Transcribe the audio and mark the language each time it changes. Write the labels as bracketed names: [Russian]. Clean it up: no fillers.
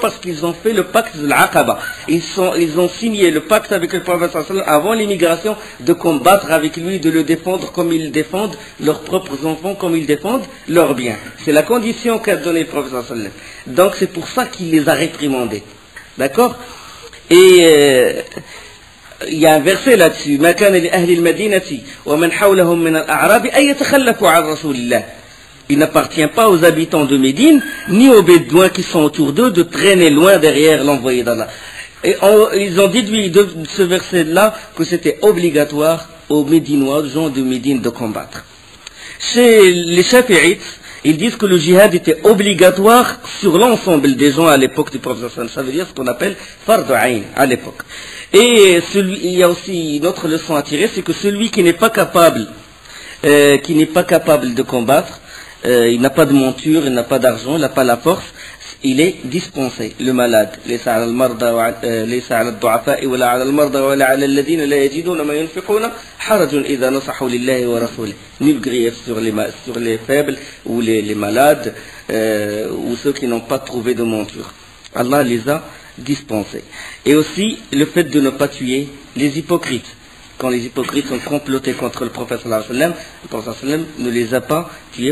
[French] Parce qu'ils ont fait le pacte de l'Aqaba. Ils ont signé le pacte avec le prophète avant l'immigration de combattre avec lui, de le défendre comme ils défendent leurs propres enfants, comme ils défendent leurs biens. C'est la condition qu'a donnée le prophète. Donc c'est pour ça qu'il les a réprimandés. D'accord? Et il y a un verset là-dessus. [Arabic] ما كان لأهل المدينة ومن حولهم من الأعراب أن يتخلفوا عن رسول الله. [French] Il n'appartient pas aux habitants de Médine, ni aux Bédouins qui sont autour d'eux, de traîner loin derrière l'envoyé d'Allah. Et ils ont déduit de ce verset-là que c'était obligatoire aux Médinois, aux gens de Médine, de combattre. Chez les Shafi'ites, ils disent que le djihad était obligatoire sur l'ensemble des gens à l'époque du prophète. Ça veut dire ce qu'on appelle fard ayn à l'époque. Et il y a aussi une autre leçon à tirer, c'est que celui qui n'est pas capable de combattre, il n'a pas de monture, il n'a pas d'argent, il n'a pas la force, il est dispensé, le malade. [Arabic] ليس على الضعفاء ولا على المرضى ولا على الذين لا يجدون ما ينفقون حرج إذا نصحوا لله ورسوله. [French] Nul grief sur les faibles ou les malades ou ceux qui n'ont pas trouvé de monture. Allah les a dispensés. Et aussi le fait de ne pas tuer les hypocrites. Quand les hypocrites ont comploté contre le prophète sallallahu alayhi wa sallam, le prophète sallallahu alayhi wa sallam ne les a pas tués.